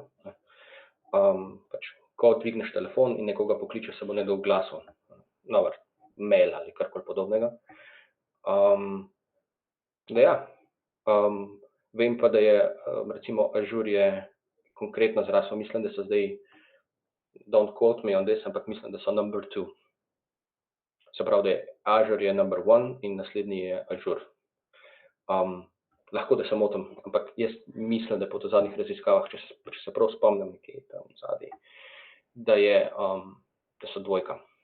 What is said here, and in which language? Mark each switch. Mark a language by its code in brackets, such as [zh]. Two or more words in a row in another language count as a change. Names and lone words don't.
[sl] Pač, ko dvigneš telefon in nekoga pokliče, se bo nekdo oglasil, mail ali karkoli podobnega. Da ja, vem pa, da je recimo Azure je konkretno zrasel, mislim, da so zdaj, [en] don't quote me on this, [sl] ampak mislim, da so number 2. Se pravi, da je Azure je number 1 in naslednji je Azure. Lahko, da se motim, ampak jaz mislim, da po zadnjih raziskavah, če se prav spomnim nekje tam zadnji, da so dvojka.